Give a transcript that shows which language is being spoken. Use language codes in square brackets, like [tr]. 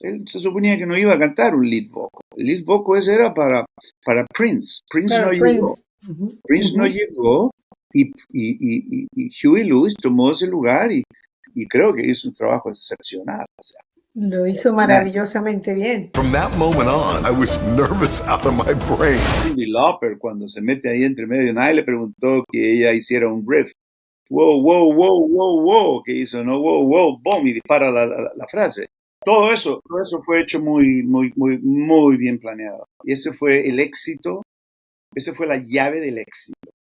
[es] Él se suponía que no iba a cantar un lead vocal. El lead vocal ese era para Prince. Prince no llegó. Prince no llegó y Huey Lewis tomó ese lugar y creo que hizo un trabajo excepcional. O sea, Lo hizo maravillosamente bien. [en] From that moment on, I was nervous out of my brain. [es] Cyndi Lauper, cuando se mete ahí entre medio, nadie le preguntó que ella hiciera un riff. Wow, wow, wow, wow, wow, que hizo, ¿no? Wow, wow, boom, y dispara la frase. Todo eso fue hecho muy, muy, muy, muy bien planeado. Y ese fue el éxito, esa fue la llave del éxito.